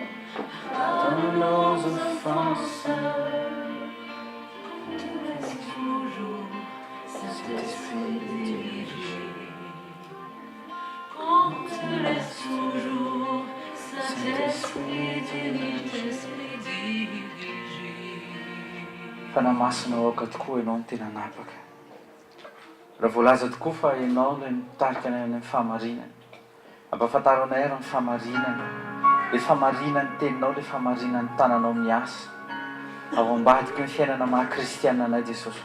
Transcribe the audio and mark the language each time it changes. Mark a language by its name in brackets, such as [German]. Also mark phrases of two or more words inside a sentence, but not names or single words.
[French] pardonne nos offenses, quand tu laisses toujours, Saint-Esprit dirige. Quand tu laisses toujours, Saint-Esprit dirige, Esprit dirige. [Malagasy] Fanamasina aoka tokoa ianao no tena napaka. Raha voalaza tokoa fa ianao ilay mitarika anay amin'ny fahamarinana. Ampahafantaranay ary ny fahamarinana. Ilay fahamarinany teninao, ilay fahamarinany tananao miasa. Ao ambadika ny fiainana maha-kristianina anay Jesosy.